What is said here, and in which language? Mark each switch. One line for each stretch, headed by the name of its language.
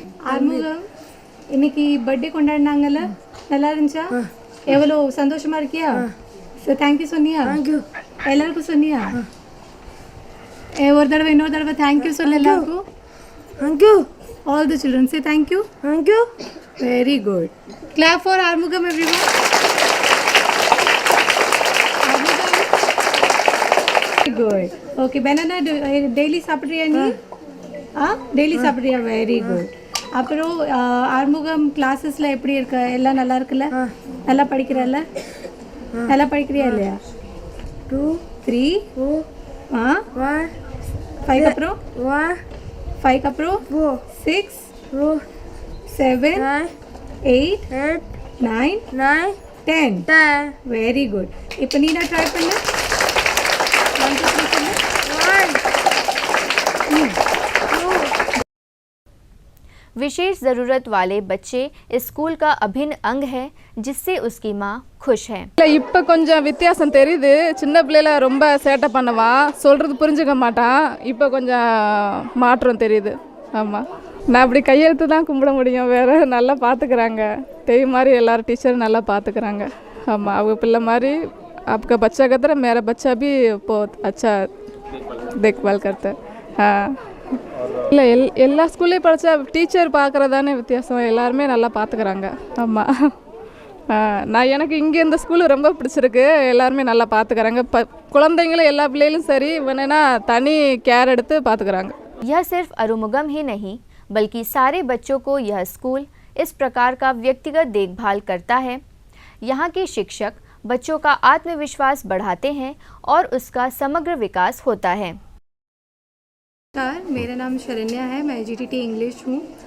Tamil: ஆறுமுகம் இன்னைக்கு பர்த்டே கொண்டாடினாங்கல்ல, நல்லா இருந்துச்சா? எவ்வளோ சந்தோஷமா இருக்கியா? ஸோ தேங்க்யூ சொன்னியா?
English: Thank you.
Tamil: எல்லாருக்கும் சொன்னியா? ஒரு தடவை இன்னொரு தடவை தேங்க்யூ சொல்ல எல்லாருக்கும்.
English: Thank you. All the children say thank you. Thank you. Very good. Clap for Armugam everyone. Very good. Okay, banana daily
Tamil: சாப்பிட்றியா நீ? டெய்லி சாப்பிட்றியா?
English: Very good.
Tamil: அப்புறம் ஆறுமுகம் கிளாஸஸில் எப்படி இருக்க? எல்லாம் நல்லா இருக்குல்ல? நல்லா படிக்கிறல்ல? நல்லா படிக்கிறியா இல்லையா?
English: 2 3 4 1 5 அப்புறம் 1 5 அப்புறம் 4 6 4 7 9 8 8 9 10. 10 very good.
Tamil: இப்போ நீ நான் ட்ரை பண்ணு. 1 2 3 சொல்லு.
English: 1
Hindi: विशेष ज़रूरत वाले बच्चे इस स्कूल का अभिन्न अंग है, जिससे उसकी माँ खुश है।
Tamil: இப்போ கொஞ்சம் வித்தியாசம் தெரியுது. சின்ன பிள்ளையில ரொம்ப சேட்டை பண்ணுவான், சொல்கிறது புரிஞ்சுக்க மாட்டான். இப்போ கொஞ்சம் மாற்றம் தெரியுது. ஆமாம், நான் அப்படி கையெழுத்து தான் கும்பிட முடியும், வேறு நல்லா பார்த்துக்கிறாங்க. தெய்வம் மாதிரி எல்லாரும் டீச்சர் நல்லா பார்த்துக்கிறாங்க. ஆமாம், அவங்க பிள்ளை மாதிரி
Hindi: आपका बच्चा का तरह मेरा बच्चा भी बहुत अच्छा देखभाल करता है. हाँ,
Tamil: இல்லை எல்லா ஸ்கூல்லையும் படித்தா டீச்சர் பார்க்குறதானே வித்தியாசம், எல்லாருமே நல்லா பார்த்துக்கிறாங்க. ஆமாம், நான் எனக்கு இங்கே இந்த ஸ்கூலு ரொம்ப பிடிச்சிருக்கு, எல்லாருமே நல்லா பார்த்துக்கிறாங்க. குழந்தைங்களும் எல்லா பிள்ளைகளும் சரி வேணுன்னா தனி கேர் எடுத்து பார்த்துக்கிறாங்க.
Hindi: यह सिर्फ अरुमुगम ही नहीं, बल्कि सारे बच्चों को यह स्कूल इस प्रकार का व्यक्तिगत देखभाल करता है। यहाँ के शिक्षक बच्चों का आत्मविश्वास बढ़ाते हैं और उसका समग्र विकास होता है। नमस्कार, मेरा नाम शरण्या है, मैं जीटीटी इंग्लिश हूँ।